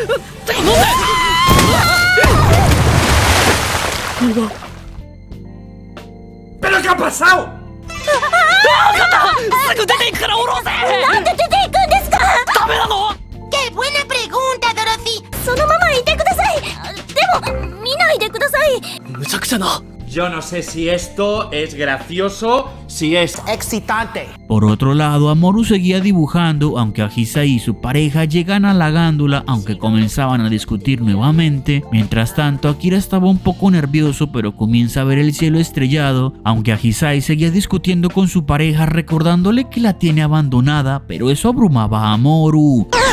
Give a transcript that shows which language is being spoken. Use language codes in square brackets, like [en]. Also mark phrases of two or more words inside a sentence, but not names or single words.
[es] ¿Pero qué ha pasado? ¡Qué buena pregunta, Dorothy! [ja] そのままいてください。でも見ないでください。むちゃくちゃな。 [es] Yo no sé si esto es gracioso, si es excitante. Por otro lado, Amoru seguía dibujando, aunque Ahisai y su pareja llegan halagándola, aunque comenzaban a discutir nuevamente. Mientras tanto, Akira estaba un poco nervioso, pero comienza a ver el cielo estrellado, aunque Ahisai seguía discutiendo con su pareja, recordándole que la tiene abandonada, pero eso abrumaba a Amoru.